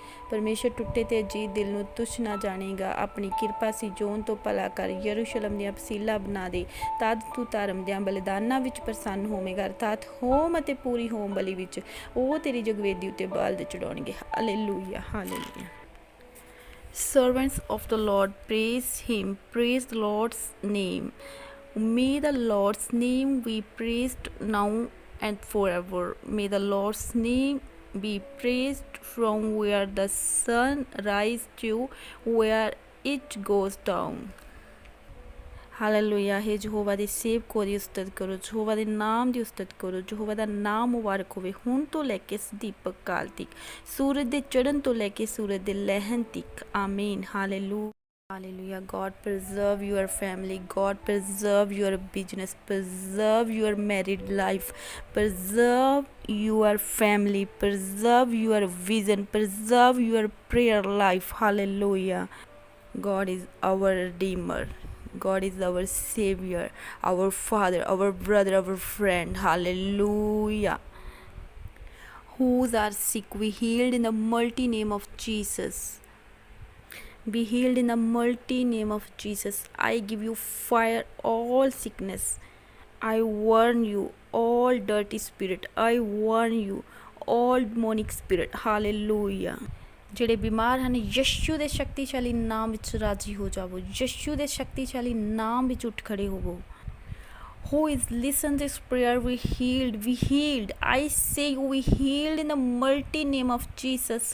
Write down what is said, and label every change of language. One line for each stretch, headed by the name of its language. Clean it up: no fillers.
Punjabi: ਪਰਮੇਸ਼ਰ ਟੁੱਟੇ ਤੇ ਅਜੀਤ ਦਿਲ ਨੂੰ ਤੁਛ ਨਾ ਜਾਣੇਗਾ। ਆਪਣੀ ਕਿਰਪਾ ਸੀ ਜੋਨ ਤੋਂ ਭਲਾ ਕਰ, ਯਰੂਸ਼ਲਮ ਦੀਆਂ ਫਸੀਲਾਂ ਬਣਾ ਦੇ। ਤਦ ਤੂੰ ਧਰਮ ਦਿਆਂ ਬਲਿਦਾਨਾਂ ਵਿੱਚ ਪ੍ਰਸੰਨ ਹੋਵੇਂਗਾ, ਅਰਥਾਤ ਹੋਮ ਅਤੇ ਪੂਰੀ ਹੋਮ ਬਲੀ ਵਿੱਚ ਉਹ ਤੇਰੀ ਜਗਵੇਦੀ ਉੱਤੇ ਬਲਦ ਚੜਾਉਣਗੇ। Hallelujah, hallelujah.
English: Servants of the Lord, praise him, praise the Lord's name. May the Lord's name be praised now and forever. May the Lord's name be praised from where the sun rises to where it goes down.
Punjabi: Hallelujah. ਹੈ ਯਹੋਵਾ ਦੇ ਸੇਵਕੋ ਦੀ ਉਸਤਤ ਕਰੋ, ਯਹੋਵਾ ਦੇ ਨਾਮ ਦੀ ਉਸਤਤ ਕਰੋ। ਯਹੋਵਾ ਦਾ ਨਾਮ ਮੁਬਾਰਕ ਹੋਵੇ, ਹੁਣ ਤੋਂ ਲੈ ਕੇ ਸਦੀਪਕ ਕਾਲ ਤੀਕ, ਸੂਰਜ ਦੇ ਚੜ੍ਹਨ ਤੋਂ ਲੈ ਕੇ ਸੂਰਜ ਦੇ ਲਹਿਣ ਤੀਕ। ਆਮੀਨ। Hallelujah. Hallelujah.
English: God preserve your family. God preserve your business. Preserve your married life. Preserve your family. Preserve your vision. Preserve your prayer life. Hallelujah. God is our Redeemer. God is our Savior, our Father, our brother, our friend. Hallelujah. Whose are sick, we healed in the mighty name of Jesus. Be healed in the mighty name of Jesus. I give you fire all sickness. I warn you all dirty spirit. I warn you all demonic spirit. Hallelujah.
Punjabi: ਜਿਹੜੇ ਬਿਮਾਰ ਹਨ ਯਸ਼ੂ ਦੇ ਸ਼ਕਤੀਸ਼ਾਲੀ ਨਾਮ ਵਿੱਚ ਰਾਜੀ ਹੋ ਜਾਵੋ। ਯਸ਼ੂ ਦੇ ਸ਼ਕਤੀਸ਼ਾਲੀ ਨਾਮ ਵਿੱਚ ਉੱਠ ਖੜੇ ਹੋਵੋ।
English: Who is listen this prayer, we healed, we healed. I say we healed in the mighty name of Jesus.